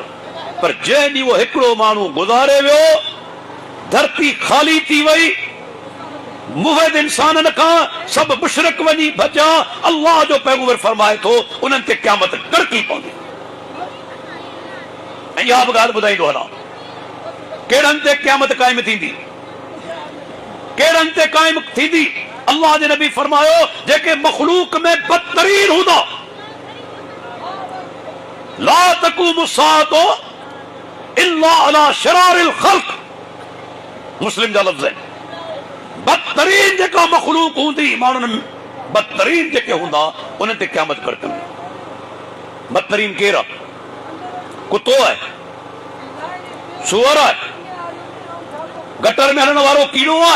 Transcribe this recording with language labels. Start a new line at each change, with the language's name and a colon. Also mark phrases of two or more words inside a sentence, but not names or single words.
Sindhi: पर जंहिं ॾींहुं उहो हिकिड़ो माण्हू गुज़ारे वियो, धरती ख़ाली थी वई, मुवहिद इंसाननि खां सभु मुशरिक वञी भॼा, अल्लाह जो पैगंबर फरमाए थो उन्हनि ते क़यामत कड़की पवंदी। ऐं इहा बि ॻाल्हि ॿुधाईंदो हलां, कहिड़नि ते क़यामत क़ाइम थींदी, कहिड़नि ते क़ाइम थींदी। अल्लाह जे नबी फरमायो जेके मखलूक में बदतरीन हूंदा,
Arabic: لا تقوم الساعة إلا على شرار الخلق, मुस्लिम जा लफ़्ज़ आहिनि।
Sindhi: बदतरीन जेका मखलूक हूंदी, माण्हुनि बदतरीन जेके हूंदा उन्हनि ते क़यामत कड़कंदी। बदतरीन केरु आहे? कुतो आहे, सूअर आहे, गटर में हलण वारो कीड़ो आहे?